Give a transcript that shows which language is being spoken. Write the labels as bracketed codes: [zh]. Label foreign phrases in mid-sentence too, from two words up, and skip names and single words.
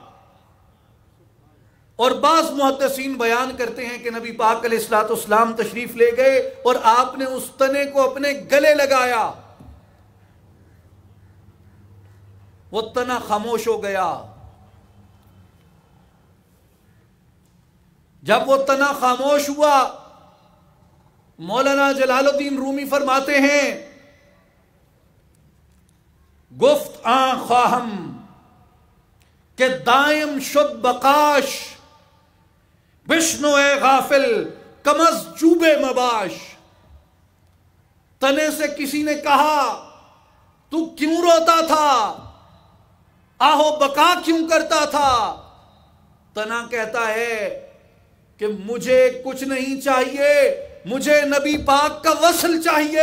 [ur] اور بعض محدثین بیان کرتے ہیں کہ نبی پاک علیہ السلام تشریف لے گئے اور آپ نے اس تنے کو اپنے گلے لگایا، وہ تنا خاموش ہو گیا۔ جب وہ تنا خاموش ہوا، مولانا جلال الدین رومی فرماتے ہیں، [fa] گفت آن خواہم کہ دائم شد بقاش، بشنو اے غافل کمز چوب مباش۔ [ur] تنے سے کسی نے کہا تو کیوں روتا تھا، آہو بقا کیوں کرتا تھا؟ تنا کہتا ہے کہ مجھے کچھ نہیں چاہیے، مجھے نبی پاک کا وصل چاہیے۔